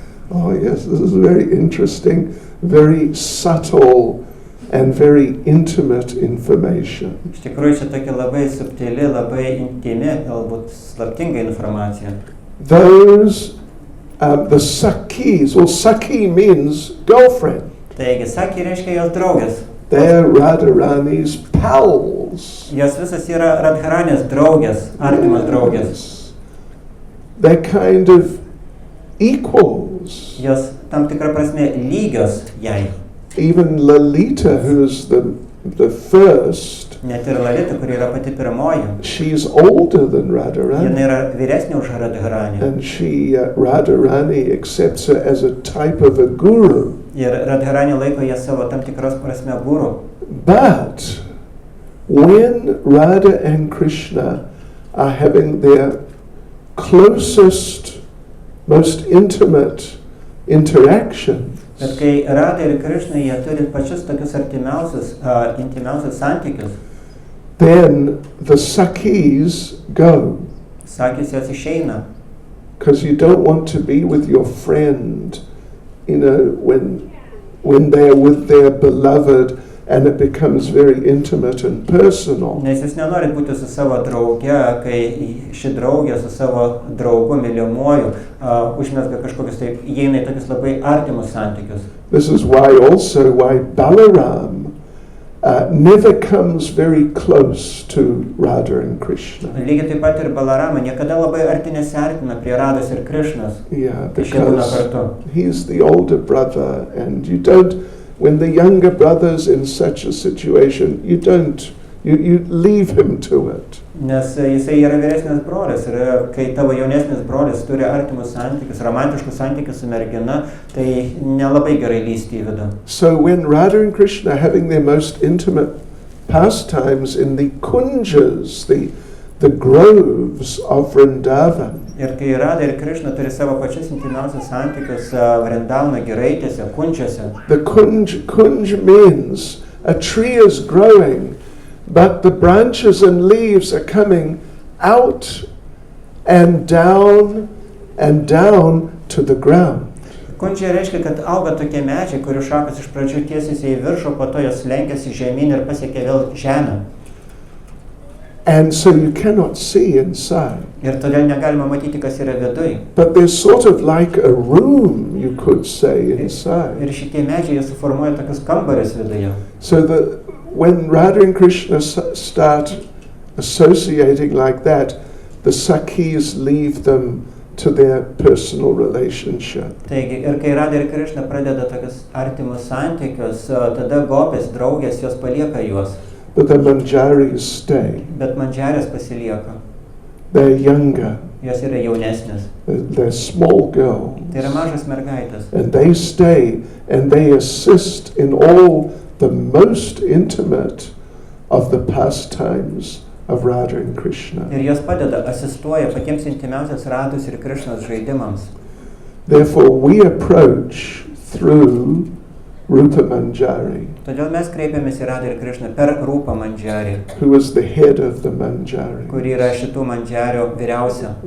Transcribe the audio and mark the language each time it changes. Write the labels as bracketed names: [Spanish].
[English] Oh yes, this is very interesting, very subtle and very intimate information. [Lithuanian] Iš tikrųjų, čia tokia labai subtili, labai intimi, galbūt slaptinga informacija. [English] Those, the Sakhis, well, Sakhi means girlfriend. [Lithuanian] Taigi, Sakhi reiškia jos draugės. [English] They're Radharani's pals. [Lithuanian] Jos visas yra Radharanės draugės, artimas draugės. [English] They're kind of equals. [Lithuanian] Jos tam tikra prasme lygios jai. [English] Even Lalita, who's the first, [Lithuanian] Net ir Lalita, kuri yra pati pirmoji, [English] she's older than [Lithuanian] jinai [English] Radharani. [Lithuanian] yra vyresnė už Radharani. [English] And Radharani accepts her as a type of a guru. [Lithuanian] Ir Radharani laiko ją savo tam tikros prasme guru. [English] But when Radha and Krishna are having their closest, most intimate interaction, [Lithuanian] Bet kai Radha ir Krishna jie turi pačius tokius artimiausius, intimiausius santykius, [English] then the Sakhis go. [Lithuanian] sakys jos išeina. [English] Because you don't want to be with your friend, when they are with their beloved and it becomes very intimate and personal. [Lithuanian] Nes jūs nenorit būti su savo drauge, kai ši draugė su savo draugu mylimuoju užmezga kažkokius taip, įeina į tokius labai artimus santykius. [English] This is why Balaram never comes very close to Radha and Krishna. [Lithuanian] Lygiai taip pat ir Balarama niekada labai arti nesiartina prie Rados ir Krišnos. [English] Yeah, [Lithuanian] Kai šie būna [English] because [Lithuanian] kartu. [English] he's the older brother, and you don't, when the younger brother's in such a situation, you leave him to it. [Lithuanian] Nes jisai yra vyresnis brolis ir kai tavo jaunesnis brolis turi artimus santykius, romantiškus santykius su mergina, tai nelabai gerai lysti į vidų. [English] So when Radha and Krishna are having their most intimate pastimes in the kunjas, the groves of Vrindavan, [Lithuanian] Ir kai Radha ir Krišna turi savo pačius intimiausius santykius Vrindavano giraitėse, kunčiuose, [English] the kunj means a tree is growing, but the branches and leaves are coming out and down to the ground. [Lithuanian] kunčiai reiškia, kad auga tokie medžiai, kurių šakos iš pradžių tiesiasi į viršų, po to jos lenkiasi žemyn ir pasiekia vėl žemę. [English] And so you cannot see inside. [Lithuanian] Ir todėl negalima matyti, kas yra viduj. [English] But there's sort of like a room, you could say, inside. [Lithuanian] Ir šitie medžiai jie suformuoja tokius kambarius viduje. [English] So that when Radha and Krishna start associating like that, the Sakhis leave them to their personal relationship. [Lithuanian] Taigi, ir kai Radha ir Krišna pradeda tokius artimus santykius, tada gopės, draugės, jos palieka juos. [English] But the Manjaris stay. [Lithuanian] Bet mandžiarės pasilieka. [English] They're younger. [Lithuanian] Jos yra jaunesnės. [English] They're small girls. [Lithuanian] Tai yra mažas mergaitės. [English] And they stay and they assist in all the most intimate of the pastimes of Radha and Krishna. [Lithuanian] Ir jos padeda, asistuoja patiems intimiausias Radhos ir Krišnos žaidimams. [English] Therefore we approach through Rupa Manjari, [Lithuanian] Todėl mes kreipiamės į Radhą ir Krišną per Rūpą Mandžiarį, [English] who is the head of the Manjari. [Lithuanian] kuri yra šitų Mandžiario vyriausia.